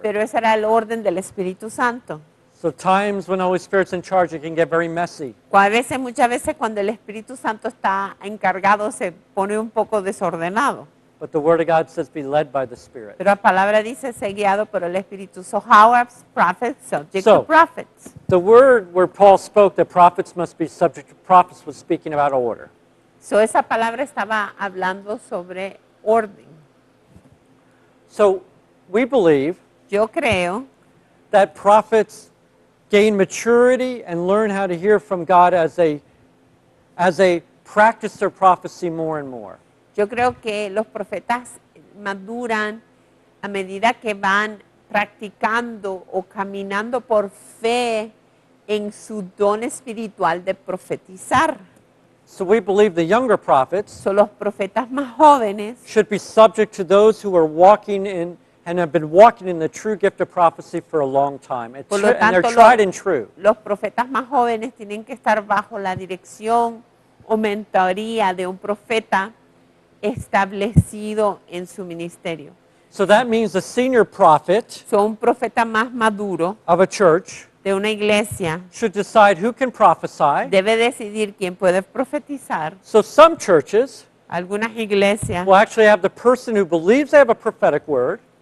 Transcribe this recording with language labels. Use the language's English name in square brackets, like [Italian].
[Spanish] Pero ese era el orden del Espíritu Santo. [English] So times when the Holy Spirit's in charge, it can get very messy. [Spanish] Muchas veces cuando el Espíritu Santo está encargado se pone un poco desordenado. [English] But the Word of God says be led by the Spirit. [Spanish] Pero la palabra dice ser guiado por el Espíritu. [English] So how are prophets subject to So- prophets? The word where Paul spoke that prophets must be subject to prophets was speaking about order. [Spanish] So esa palabra estaba hablando sobre orden. [English] So we believe [Spanish] Yo creo [English] that prophets gain maturity and learn how to hear from God as they practice their prophecy more and more. [Spanish] Yo creo que los profetas maduran a medida que van practicando o caminando por fe en su don espiritual de profetizar. [English] So we believe the younger prophets [Spanish] Son los profetas más jóvenes, [English] should be subject to those who are walking in and have been walking in the true gift of prophecy for a long time. [Spanish] Por lo [English] And they're [Spanish] tanto, [English] tried and true. [Spanish] los profetas más jóvenes tienen que estar bajo la dirección o mentoría de un profeta establecido en su ministerio. [English] So that means the senior prophet [Spanish] So, un profeta más maduro [English] of a church [Spanish] de una iglesia [English] should decide who can prophesy. [Spanish] debe decidir quién puede profetizar. [English] So some churches [Spanish] Algunas iglesias, [English] will actually have the person who believes they have a prophetic word